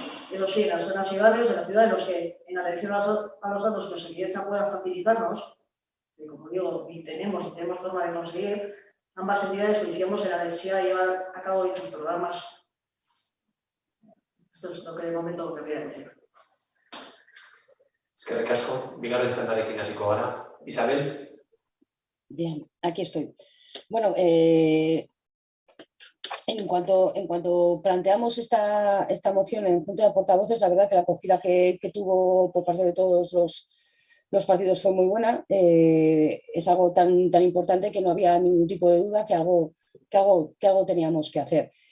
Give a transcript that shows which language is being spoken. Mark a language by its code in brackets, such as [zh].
[es] Eso sí, en las zonas y barrios de la ciudad en los que, en atención a los datos que Osakidetza pueda facilitarnos, que como digo, ni tenemos forma de conseguir, ambas entidades coincidimos en la necesidad de llevar a cabo dichos programas. Esto es lo que de momento querría decir. [eu] Eskerrik asko, bigarren txandarekin hasiko gara. Isabel? [es] Bien, aquí estoy. Bueno, en cuanto planteamos esta moción en Junta de Portavoces, la verdad que la acogida que tuvo por parte de todos los partidos fue muy buena. Es algo tan importante que no había ningún tipo de duda que algo teníamos que hacer.